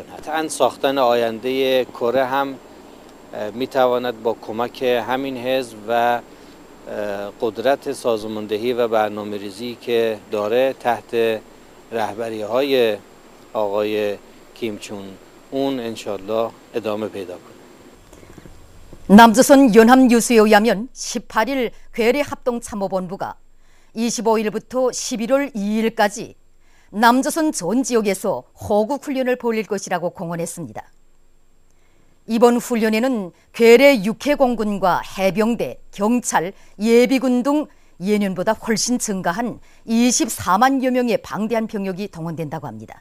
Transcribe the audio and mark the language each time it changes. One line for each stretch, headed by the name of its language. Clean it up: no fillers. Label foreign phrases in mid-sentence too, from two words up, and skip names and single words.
Persian: حتی ساختن آینده کره هم میتواند با کمک همین حزب و قدرت سازماندهی و برنامه‌ریزی که داره تحت رهبری های آقای کیم چون اون انشالله ادامه پیدا کنه.
Korean: 남조선 연합뉴스에 의하면 18일 괴뢰 합동참모본부가 25일부터 11월 2일까지 남조선 전 지역에서 호국훈련을 벌일 것이라고 공언했습니다. 이번 훈련에는 괴뢰 육해공군과 해병대, 경찰, 예비군 등 예년보다 훨씬 증가한 24만여 명의 방대한 병력이 동원된다고 합니다.